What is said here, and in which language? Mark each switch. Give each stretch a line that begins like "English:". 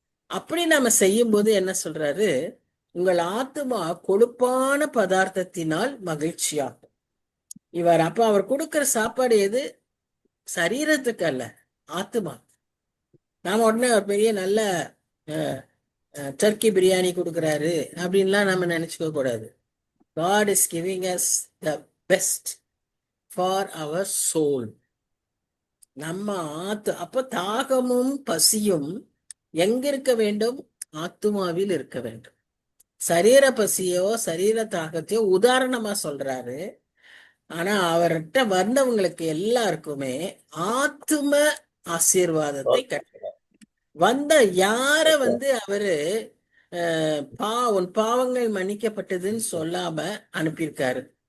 Tamil: அப்படி நாம செய்யும் போது என்ன சொல்றாரு? உங்கள் ஆத்துமா கொழுப்பான பதார்த்தத்தினால் மகிழ்ச்சியாகும். அப்ப அவர் கொடுக்கிற சாப்பாடு எது? சரீரத்துக்கு அல்ல, ஆத்துமா. நாம உடனே ஒரு பெரிய நல்ல டர்க்கி பிரியாணி கொடுக்குறாரு அப்படின்லாம் நம்ம நினைச்சுக்க கூடாது.
English: God is giving us the best for our soul.
Tamil: நம்ம அப்ப தாகமும் பசியும் எங்க இருக்க வேண்டும்? ஆத்துமாவில் இருக்க வேண்டும். சரீர பசியோ சரீர தாகத்தையோ உதாரணமா சொல்றாரு. ஆனா அவர்கிட்ட வந்தவங்களுக்கு எல்லாருக்குமே ஆத்தும ஆசீர்வாதத்தை வந்த யார அவரு உன் பாவங்கள் மன்னிக்கப்பட்டதுன்னு சொல்லாம அனுப்பியிருக்காரு.